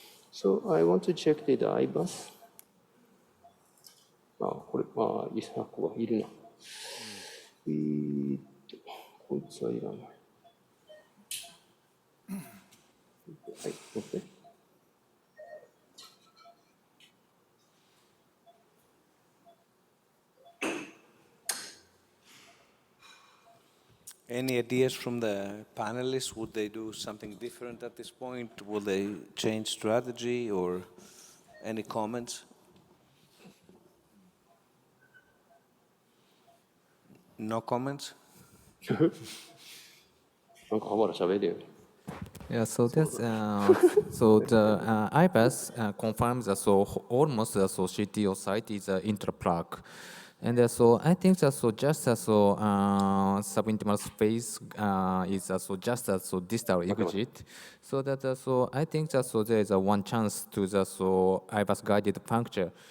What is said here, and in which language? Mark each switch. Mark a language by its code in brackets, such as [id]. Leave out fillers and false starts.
[en] So I want to check the IBUS. [ja] これ、リサークはいるな。こいつはいらない。はい、持って。 [en] Any ideas from the panelists? Would they do something different at this point? Will they change strategy, or any comments? No comments? [ja] なんかHabara喋れよ。 [en] Yeah, so that's so the IBAS confirms that so almost the so CTO site is intraplug, and so I think that so just so subintimal space is so just so distal exit, so that so I think that so there is one chance to the so IBAS guided puncture.